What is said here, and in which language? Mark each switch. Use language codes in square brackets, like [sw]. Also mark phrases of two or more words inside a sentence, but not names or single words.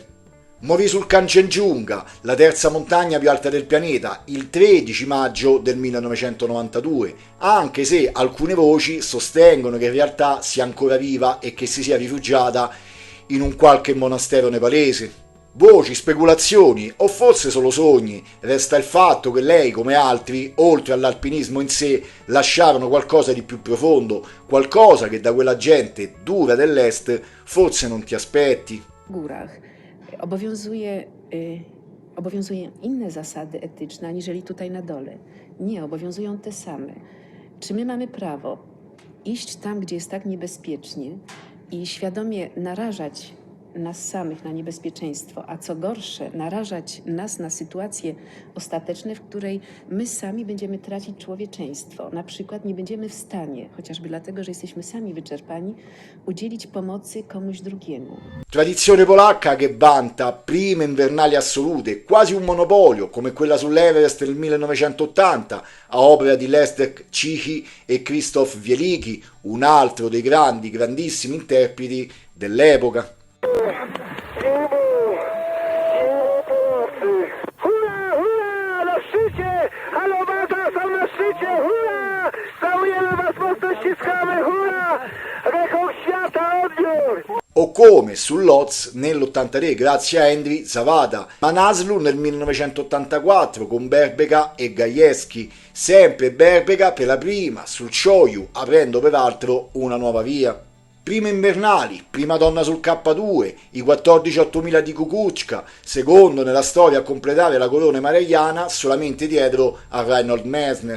[it] Morì sul Kanchenjunga, la terza montagna più alta del pianeta, il 13 maggio del 1992, anche se alcune voci sostengono che in realtà sia ancora viva e che si sia rifugiata in un qualche monastero nepalese. Voci, speculazioni o forse solo sogni, resta il fatto che lei, come altri, oltre all'alpinismo in sé, lasciarono qualcosa di più profondo, qualcosa che da quella gente dura dell'est forse non ti aspetti. [pl] Górach obowiązuje inne zasady etyczne aniżeli tutaj na dole. Nie, obowiązują te same. Czy my mamy prawo iść tam, gdzie jest tak niebezpiecznie i świadomie narażać nas samych na niebezpieczeństwo, a co gorsze, narażać nas na sytuacje ostateczne, w której my sami będziemy tracić człowieczeństwo. Na przykład nie będziemy w stanie, chociażby dlatego, że jesteśmy sami wyczerpani, udzielić pomocy komuś drugiemu. [it] Tradizione polacca che vanta prime invernali assolute, quasi un monopolio, come quella sull'Everest nel 1980, a opera di Leszek Cichy e Krzysztof Wieliki, un altro dei grandissimi interpreti dell'epoca. [pl] Hurra, hurra, na szczycie! Halo, Bata, są na szczycie! Hurra! Całujemy was, mocno ściskamy! Hurra! Rekord świata, odbiór! [it] o come su Lodz nell'83 grazie a Henry Zavada, Manaslu nel 1984 con Berbega e Gajewski, sempre Berbega per la prima sul Shoyu, aprendo peraltro una nuova via. Prime invernali, prima donna sul K2, i 14.000 di Kukuczka, secondo nella storia a completare la corona marelliana solamente dietro a Reinhold Messner.